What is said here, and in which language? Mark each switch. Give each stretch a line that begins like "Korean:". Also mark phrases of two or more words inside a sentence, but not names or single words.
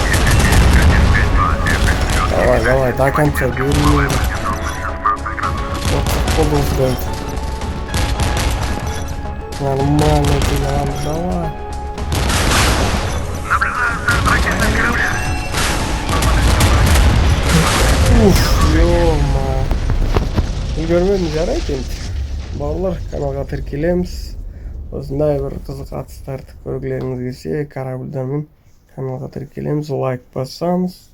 Russian: Давай, до конца бери. Вот ждать. Нормально ты нам давай. Наблюдаю старт ракеты с корабля. Уф, ё-ма.
Kazakh: Görmediniz жарайды енді. Балалар каналға тіркелеміз. Осындай бір қызық атыстарды көргілеріңіз келсе, корабльдармен каналға тіркелеміз, лайк басамыз.